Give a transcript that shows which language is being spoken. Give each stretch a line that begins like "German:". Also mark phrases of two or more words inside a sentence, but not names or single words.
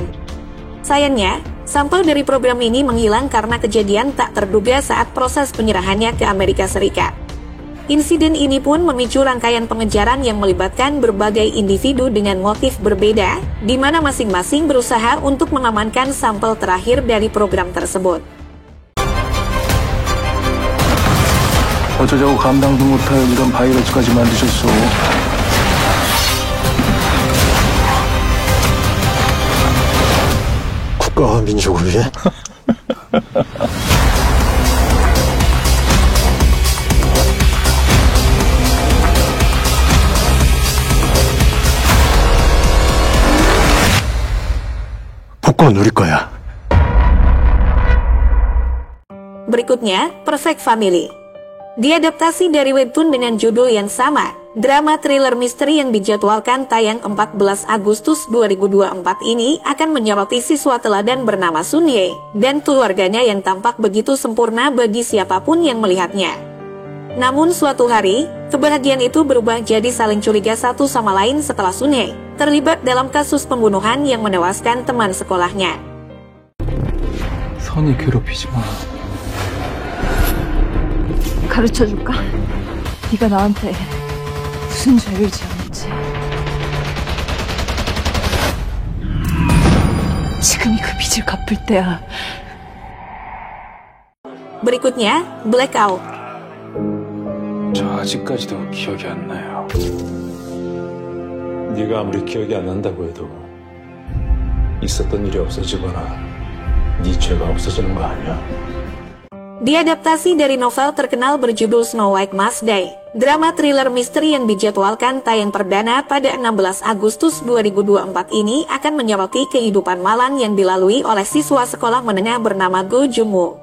Indonesian: Sayangnya, sampel dari program ini menghilang karena kejadian tak terduga saat proses penyerahannya ke Amerika Serikat. Insiden ini pun memicu rangkaian pengejaran yang melibatkan berbagai individu dengan motif berbeda, di mana masing-masing berusaha untuk mengamankan sampel terakhir dari program tersebut.
Korean: 어쩌자고 감당도 못할 이런 바이러스까지 만드셨어. 국가와 민족을 위해? 복권 누릴 거야.
Indonesian: Berikutnya, Perfect Family. Diadaptasi dari webtoon dengan judul yang sama, drama thriller misteri yang dijadwalkan tayang 14 Agustus 2024 ini akan menyoroti siswa teladan bernama Sun Ye dan keluarganya yang tampak begitu sempurna bagi siapapun yang melihatnya. Namun suatu hari, kebahagiaan itu berubah jadi saling curiga satu sama lain setelah Sun Ye terlibat dalam kasus pembunuhan yang menewaskan teman sekolahnya.
Korean: 선이 괴롭히지 마. 가르쳐줄까? 네가 나한테 무슨 죄를 지었는지. 지금이 그 빚을 갚을 때야.
Indonesian: Berikutnya, Blackout.
Korean: 저 아직까지도 기억이 안 나요. 네가 아무리 기억이 안 난다고 해도 있었던 일이 없어지거나 네 죄가 없어지는 거 아니야.
Indonesian: Diadaptasi dari novel terkenal berjudul Snow White Must Die, drama thriller misteri yang dijadwalkan tayang perdana pada 16 Agustus 2024 ini akan menyoroti kehidupan malang yang dilalui oleh siswa sekolah menengah bernama Go Jung-woo.